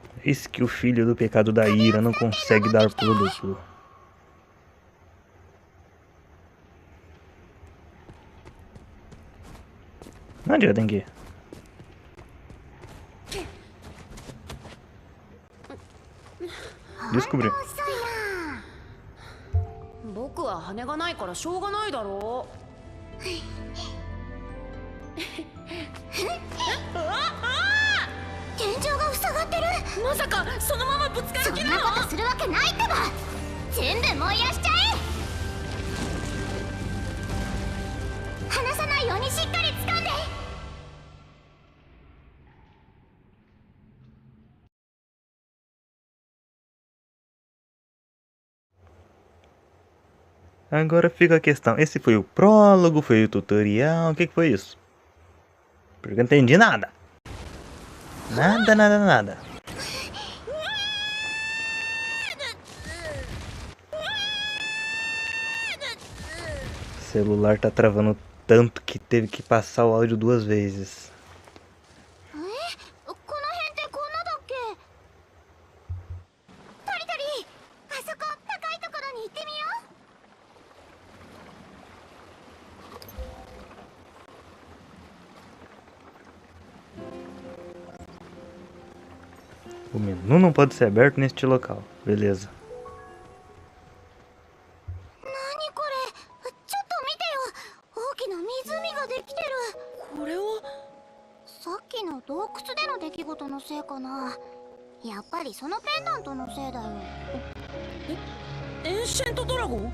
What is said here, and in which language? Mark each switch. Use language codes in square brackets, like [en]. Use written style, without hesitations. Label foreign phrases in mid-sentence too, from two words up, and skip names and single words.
[pt] Eis que o filho do pecado da ira não consegue dar pulo duplo. Onde eu tenho que ir? [ja] ほんと [pt] Descobri. [ja] 遅いな。僕は羽がないからしょうがないだろ天井が塞がってる。う。まさかそのままぶつかそんなる気なの？ことするわけないってば。全部燃やしちゃえ。離さないようにしっかり掴んで。 [pt] Agora fica a questão. Esse foi o prólogo, foi o tutorial, o que foi isso? Porque eu não entendi nada. Nada, nada, nada. O celular tá travando tanto que teve que passar o áudio 2 vezes. [ja] この辺ってこんなだっけ。トリトリ、あそこ高いところに行ってみよう。 [pt] O menu não pode ser aberto neste local. Beleza. [ja] 何これ、ちょっと見てよ。大きな湖ができてる。これはさっきの洞窟での出来事のせいかな。やっぱりそのペンダントのせいだよ。エンシェントドラゴン？